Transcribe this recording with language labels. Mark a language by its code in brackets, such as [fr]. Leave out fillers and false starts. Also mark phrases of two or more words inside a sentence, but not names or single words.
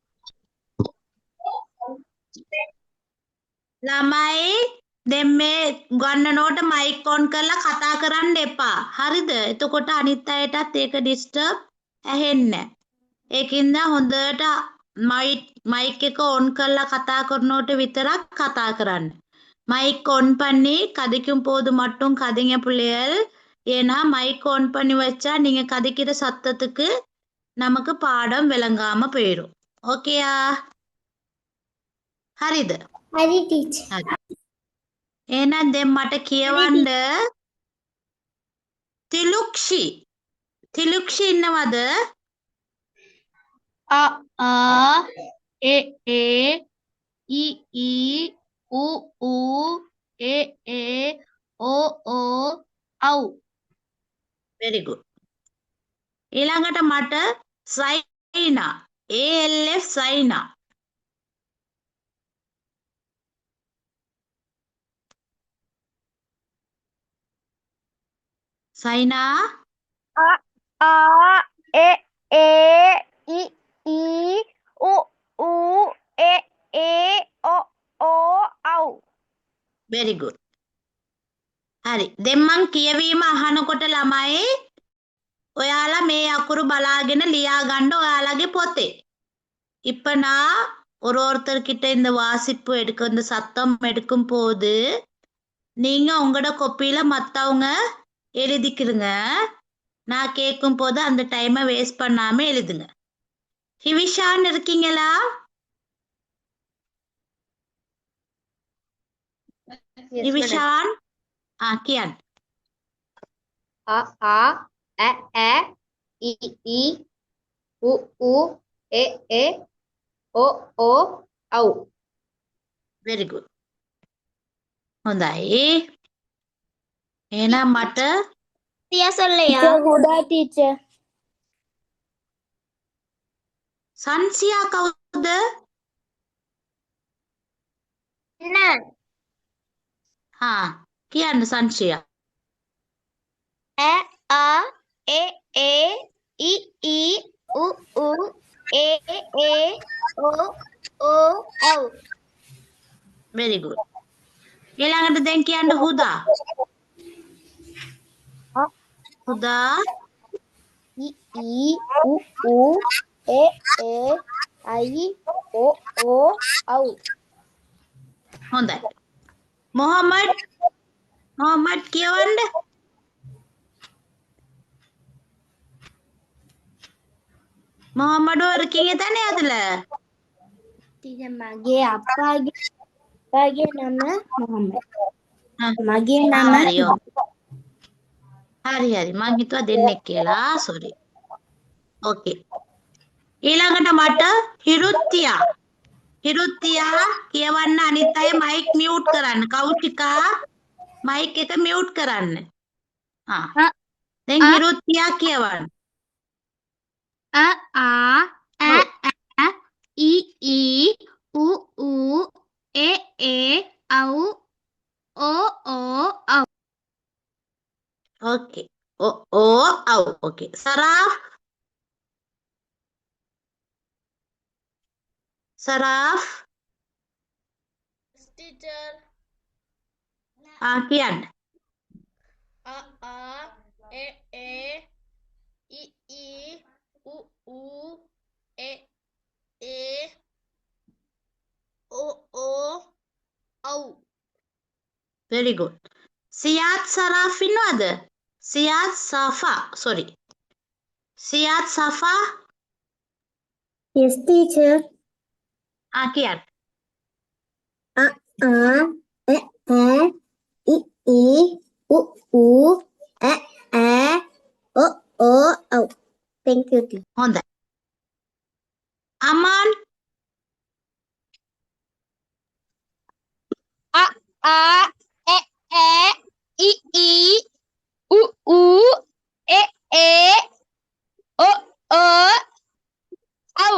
[si] ළමයි දැන් මේ ගන්නනෝට [en] mic on [si] කරලා කතා කරන්න එපා. හරිද? එතකොට අනිත් අයටත් ඒක ඩිස්ටර්බ් ඇහෙන්නේ නැහැ. ඒකින්ද හොඳට මයික් එක ඔන් කරලා කතා කරනකොට විතරක් කතා කරන්න. [en] mic on [ta] பண்ணி கதைக்கும் போது மட்டும் கதைங்க பிள்ளைகள். ஏன்னா [en] mic on [ta] பண்ணி வச்சா நீங்க கதைக்கிற சத்தத்துக்கு நமக்கு பாடம் விளங்காம போயிடும். ஓகேயா? [si] හරිද? හරි ටීචර්. හරි. එහෙනම් දැන් මට කියවන්න තිලුක්ෂි ඉන්නවද? [ta] A E E I I U U E E O O ஔ. [en] very good. [si] ඊළඟට මට සයිනා ALF සයිනා. සයිනා [ta] A E E I I U U E E O O ஔ. [en] very good. [si] හරි. දැන් මං කියවීම අහනකොට ළමයි ඔයාලා මේ අකුරු බලාගෙන லியா ගන්න ඔයාලගේ පොතේ. [ta] இப்ப நான் ஒருத்தர்கிட்ட இந்த வாசிப்பு எடுக்க இந்த சத்தம் எடுக்கும் போது நீங்க உங்களோட கொப்பியில மத்தவங்க எழுதிக்கிடுங்க. நான் கேட்கும் போது அந்த [en] time waste [ta] பண்ணாம எழுதுங்க. ஹிவிஷான் இருக்கீங்களா? ஹிவிஷான் கியான். A E E I I U U E E O O ஔ. [en] very good. [si] හොඳයි. එහෙනම් මට [ta] ටියා சொல்லையா? [en] Huda teacher. [si] සංසියා කවුද? [ta] என்ன? [si] කියන්න සංසියා. [ta] A A E E I I U U E E O O ஔ. [en] very good. [si] ඊළඟට දැන් කියන්න හුදා. සුදා [ta] I U U E I O O au. [si] හොඳයි. මොහොමඩ් කියවන්න. මොහොමඩ් වර්කින් එතන ඇදලා. ටිගා මගේ අපගේ නම Muhammad. මගේ නම හරි ඔව්. හරි මං හිතුවා දෙන්නෙක් කියලා. සෝරි. ඕකේ. ඊළඟට මට හිරුත්තියා කියවන්න අනිත් අය [en] mic mute [si] කරන්න. කෞෂිකා මයික් එක මියුට් කරන්න. දැන් හිරුත්තියා කියවන්න. [ta] A A I U E au O au. [en] Okay. Au. Okay. Saraf. Teacher. Kian. [ta] A E I U E O au. [en] Very good. [si] Siyat Saraf innawada? [en] Siyat Safa. Sorry. Siyat Safa. Yes, teacher. Kian. [ta] A E I U E O au. [en] Thank you, teacher. [si] Hondai. Aman. [ta] A E I U E O au.